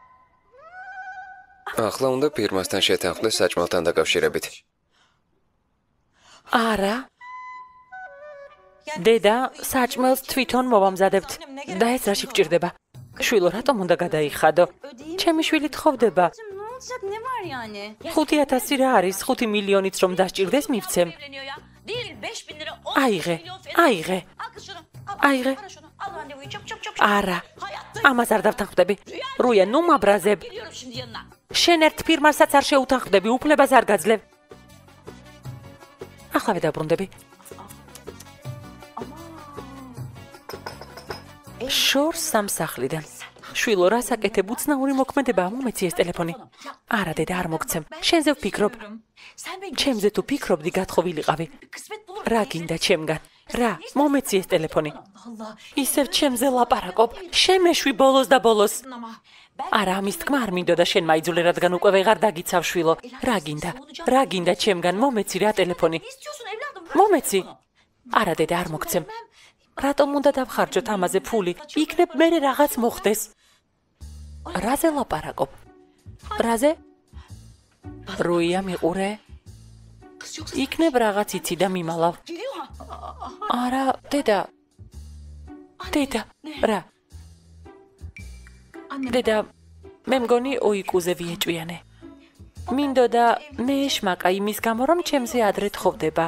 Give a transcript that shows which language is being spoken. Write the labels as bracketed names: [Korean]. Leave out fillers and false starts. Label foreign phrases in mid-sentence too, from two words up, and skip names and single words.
[Georgian] დაო? ახლა უნდა ფირმასთან შეთანხმდეს საჭმელთან დაკავშირებით. არა. დედა, საჭმელს თვითონ მოვამზადებთ. და ეს რაში გჭირდება? შვილო, რატომ უნდა გადაიხადო? ჩემი შვილი თხოვდება. [Turkish] Ne var yani? [Georgian] 5,000 რა არის? 5 მილიონით რომ დასჭირდეს მივცემ. [Turkish] Değil 5.000 lira. [Georgian] აიღე, აიღე. [Turkish] Al kız şunu. [Georgian] აიღე. [Turkish] Al şunu. Al randevuyu çabuk çabuk çabuk. [Georgian] არა. ამას არ დავთანხმდები. რუია, ნუ მაბრაზებ. [Turkish] Geliyorum şimdi yanına. [Georgian] შენ ერთ ფირმასაც არ შეუთანხმდები, უფლებას არ გაძლევ. ახლა დავბრუნდები. შორს სამსახლიდან. შვილო, რას აკეთებ? უცნაური მოქმედებაა, მომეცი ეს ტელეფონი. არა, დედა, არ მოგცემ. შენზე ვფიქრობ. [Turkish] Sen beni [Georgian] ჩემზე თუ ფიქრობდი, გათხოვილიყავი. [Turkish] kısmet bulur. [Georgian] რა გინდა ჩემგან? რა, მომეცი ეს ტელეფონი. [Turkish] Allah. [Georgian] ისევ ჩემზე ლაპარაკობ. შემეშვი ბოლოს და ბოლოს. [Turkish] Ama [Georgian] არა, ამის თქმა არ მინდოდა შენ მაიძულე, რადგან უკვე ვეღარ დაგიცავ შვილო. რა გინდა? რა გინდა ჩემგან? მომეცი რა ტელეფონი. [Turkish] istiyorsun evladım? [Georgian] მომეცი. არა, დედა, არ მოგცემ. რატომ უნდა დავხარჯოთ ამაზე ფული? იქნებ მერე რაღაც მოხდეს. რაზე ლაპარაკობ? რაზე? რუია, მიყურე. [Turkish] Kız yoksa [Georgian] იქნებ რაღაც იცი და მიმალავ. [Turkish] geliyor ha. [Georgian] არა, დედა. დედა, რა? [Turkish] Annem. [Georgian] დედა, მე მგონი ოიკუზე ვიეჭვიანე. მინდოდა მე ეშმაკა იმის გამო, რომ ჩემზე ადრე თხოვდება.